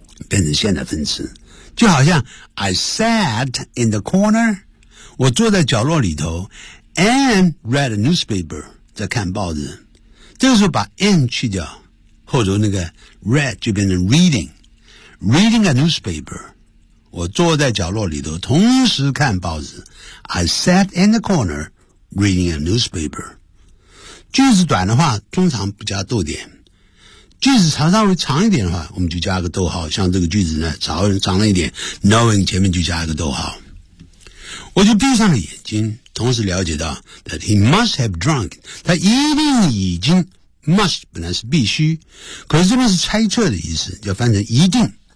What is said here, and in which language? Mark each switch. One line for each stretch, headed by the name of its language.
Chinese: 变成现在分词就好像
English: I sat in the corner
Chinese: 我坐在角落里头
English: and read a newspaper
Chinese: 在看报纸这个时候把 in 去掉后头那个 read 就变成
English: readingReading a newspaper,
Chinese: 我坐在角落里头同时看报纸。
English: I sat in the corner, reading a newspaper.
Chinese: 句子短的话通常不加逗点。句子长稍微长一点的话我们就加个逗号像这个句子呢长了一点 knowing 前面就加一个逗号。我就闭上了眼睛同时了解到
English: that he must have drunk,
Chinese: 他一定已经 must 本来是必须可是这边是猜测的意思就翻成一定。